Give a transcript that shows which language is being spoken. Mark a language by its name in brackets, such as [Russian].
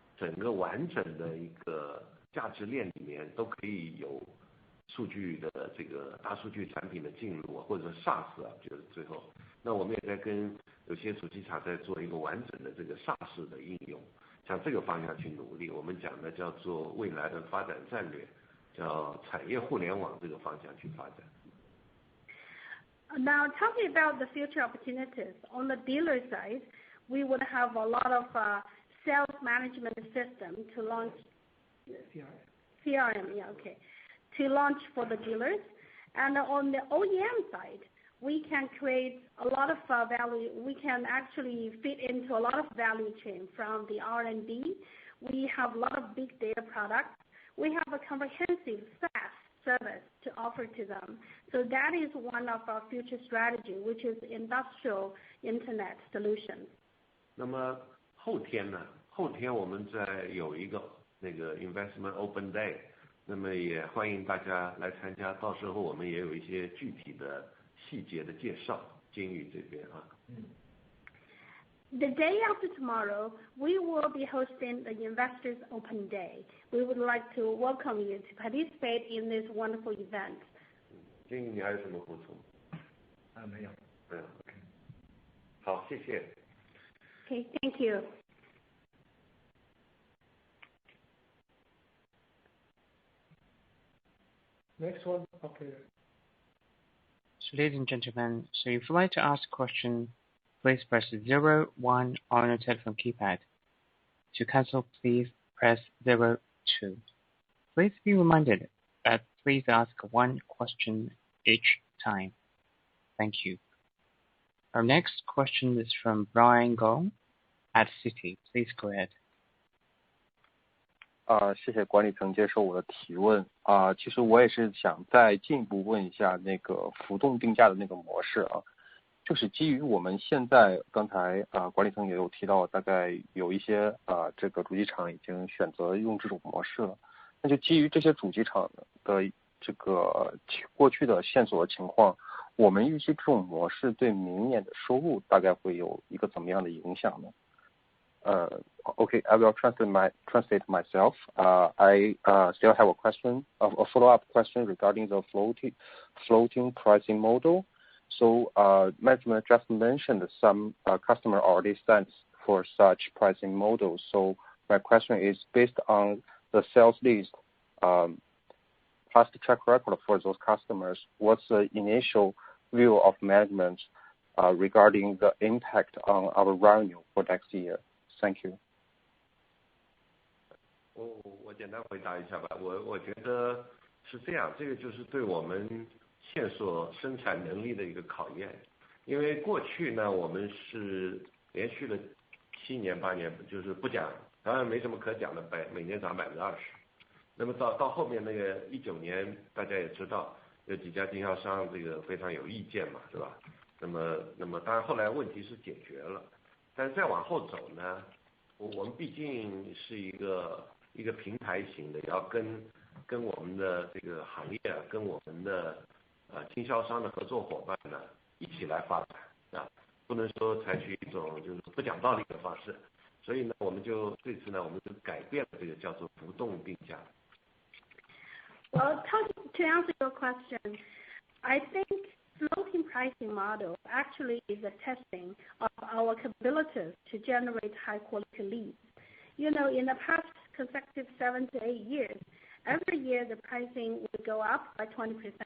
[Chinese] 整个完整的一个价值链里面都可以有数据的这个大数据产品的进入，或者 SaaS 啊，就是最后，那我们也在跟有些主机厂在做一个完整的这个 SaaS 的应用，向这个方向去努力。我们讲的叫做未来的发展战略，叫产业互联网这个方向去发展。 [English] Now, talking about the future opportunities, on the dealer side, we would have a lot of sales management system to launch. CRM, yeah, okay. To launch for the dealers. And on the OEM side, we can create a lot of value. We can actually fit into a lot of value chain from the R&D. We have a lot of big data products. We have a comprehensive SaaS service to offer to them. So that is one of our future strategy, which is industrial internet solutions. [Chinese] 那么后天呢？后天我们在有一个 investment open day，那么也欢迎大家来参加。到时候我们也有一些具体的细节的介绍，金宇这边啊。 [English] The day after tomorrow, we will be hosting the Investors Open Day. We would like to welcome you to participate in this wonderful event. [Chinese] 金宇，你还有什么补充？没有。没有 ，OK。好，谢谢。 [English] Okay, thank you. Next one, okay. So, ladies and gentlemen, so if you'd like to ask a question, please press 01 on your telephone keypad. To cancel, please press 02. Please be reminded that please ask one question each time. Thank you. Our next question is from Brian Gong at Citi. Please go ahead. [Chinese] 谢谢管理层接受我的提问其实我也是想再进一步问一下那个浮动定价的那个模式就是基于我们现在刚才管理层也有提到，大概有一些这个主机厂已经选择用这种模式了。那就基于这些主机厂的这个过去的线索的情况，我们预计这种模式对明年的收入大概会有一个怎么样的影响呢？ Okay, I will translate myself. [English] I still have a question, a follow-up question regarding the floating pricing model. So, management just mentioned some customer already stands for such pricing models. So, my question is based on the sales list, past track record for those customers. What's the initial view of management regarding the impact on our revenue for next year? Thank you. [Chinese] 我简单回答一下吧。我觉得是这样，这个就是对我们线索生产能力的一个考验。因为过去呢，我们是连续了7年8年，就是不讲，当然没什么可讲的，每年涨20%。那么到后面那个19年，大家也知道有几家经销商这个非常有意见嘛，是吧？那么当然后来问题是解决了。但是再往后走呢，我们毕竟是一个平台型的，也要跟我们的这个行业跟我们的经销商的合作伙伴呢一起来发展不能说采取一种就是不讲道理的方式。所以呢，这次呢，我们就改变了这个叫做浮动定价。 [English] Well, to answer your question, I think floating pricing model actually is a testing of our capabilities to generate high quality leads. You know, in the past consecutive 7 to 8 years, every year the pricing would go up by 20%.